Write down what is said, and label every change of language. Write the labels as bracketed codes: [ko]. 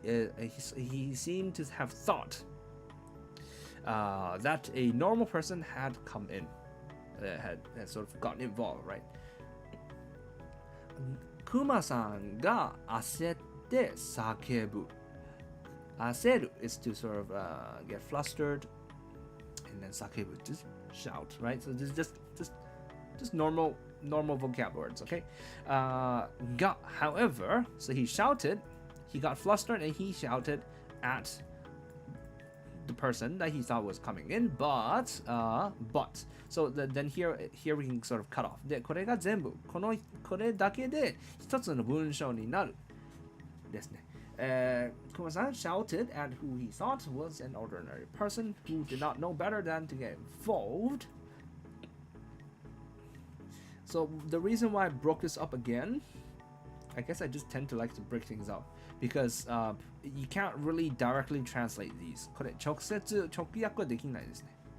[en] He seemed to have thought that a normal person had come in, had sort of gotten involved, right? [ja] クマさんが焦って叫ぶ。 [en] 焦る is to sort of get flustered and then 叫ぶ just shout, right? So this is just normal vocab words, okay? However, so he got flustered and he shouted at the person that he thought was coming in, but so then here we can sort of cut off. [ja] で、これが全部、これだけで一つの文章になるですね。 [en] Kuma-san shouted at who he thought was an ordinary person who did not know better than to get involved. So the reason why I broke this up again, I guess I just tend to like to break things up because you can't really directly translate these. [ja] これ直訳はできないですね。